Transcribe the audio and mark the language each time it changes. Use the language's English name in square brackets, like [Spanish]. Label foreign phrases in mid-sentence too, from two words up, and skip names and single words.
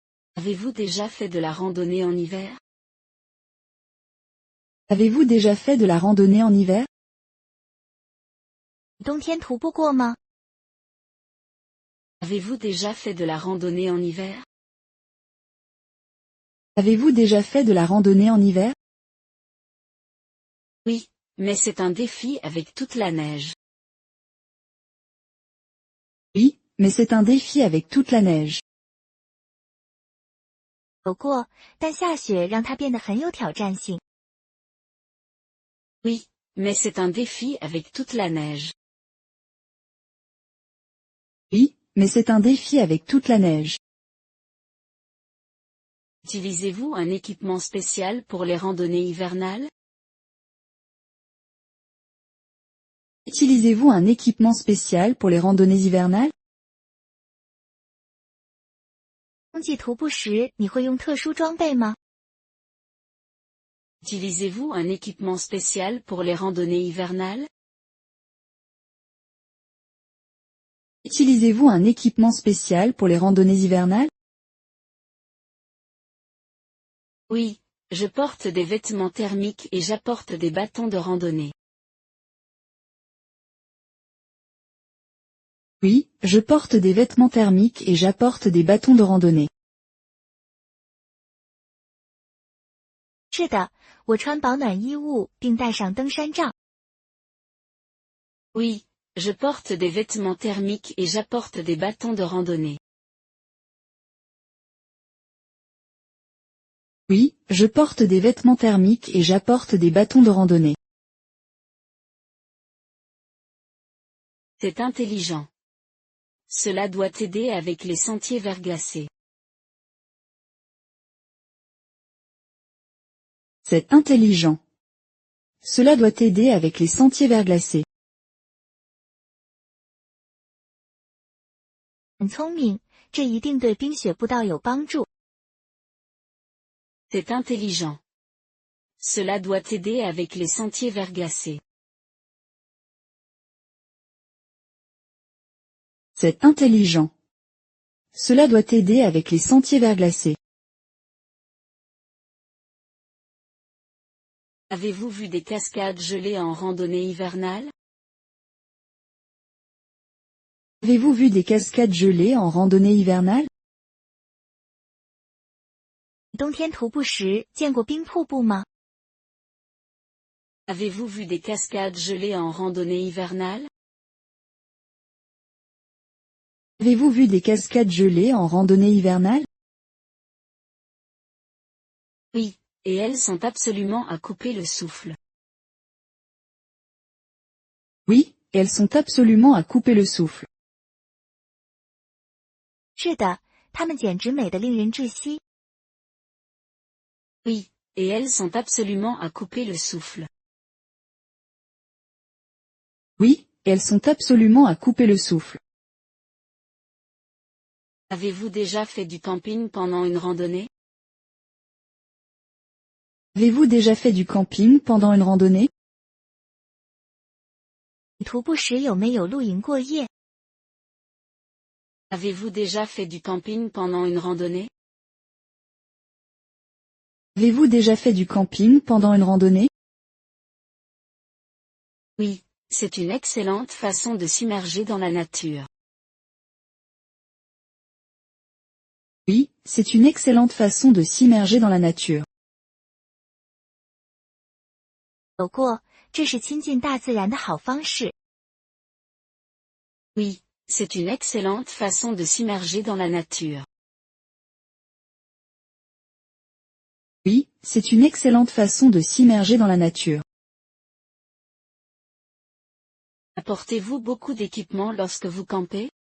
[French] Avez-vous déjà fait de la randonnée en hiver? Avez-vous déjà fait de la randonnée en hiver? [Chinese] 冬天徒步过吗？ [French] Avez-vous déjà fait de la randonnée en hiver? Avez-vous déjà fait de la randonnée en hiver? Oui, mais c'est un défi avec toute la neige. Oui, mais c'est un défi avec toute la neige. [Chinese] 有过，但下雪让它变得很有挑战性。 [French] Oui, mais c'est un défi avec toute la neige. Oui, mais c'est un défi avec toute la neige. Utilisez-vous un équipement spécial pour les randonnées hivernales? Utilisez-vous un équipement spécial pour les randonnées hivernales? [Chinese] 冬季徒步时，你会用特殊装备吗？ [French] Utilisez-vous un équipement spécial pour les randonnées hivernales? Utilisez-vous un équipement spécial pour les randonnées hivernales? Oui, je porte des vêtements thermiques et j'apporte des bâtons de randonnée. Oui, je porte des vêtements thermiques et j'apporte des bâtons de randonnée. [Chinese] 是的，我穿保暖衣物并戴上登山杖。 [French] Oui, je porte des vêtements thermiques et j'apporte des bâtons de randonnée. Oui, je porte des vêtements thermiques et j'apporte des bâtons de randonnée. C'est intelligent. Cela doit t'aider avec les sentiers verglacés. C'est intelligent. Cela doit t'aider avec les sentiers verglacés. [Chinese] 很聪明，这一定对冰雪步道有帮助。 [French] C'est intelligent. Cela doit t'aider avec les sentiers verglacés. C'est intelligent. Cela doit t'aider avec les sentiers verglacés. Avez-vous vu des cascades gelées en randonnée hivernale? Avez-vous vu des cascades gelées en randonnée hivernale? [Chinese] 冬天徒步时见过冰瀑布吗？ [French] Avez-vous vu des cascades gelées en randonnée hivernale? Avez-vous vu des cascades gelées en randonnée hivernale? Oui, et elles sont absolument à couper le souffle. Oui, et elles sont absolument à couper le souffle. [Chinese] 是的，它们简直美得令人窒息。 [French] Oui, et elles sont absolument à couper le souffle. Oui, et elles sont absolument à couper le souffle. Avez-vous déjà fait du camping pendant une randonnée? Avez-vous déjà fait du camping pendant une randonnée? [Chinese] 你徒步时有没有露营过夜？ [French] Avez-vous déjà fait du camping pendant une randonnée? Avez-vous déjà fait du camping pendant une randonnée? Oui, c'est une excellente façon de s'immerger dans la nature. Oui, c'est une excellente façon de s'immerger dans la nature. [Chinese] 有过，这是亲近大自然的好方式。 [French] Oui, c'est une excellente façon de s'immerger dans la nature. Oui, c'est une excellente façon de s'immerger dans la nature. Apportez-vous beaucoup d'équipements lorsque vous campez?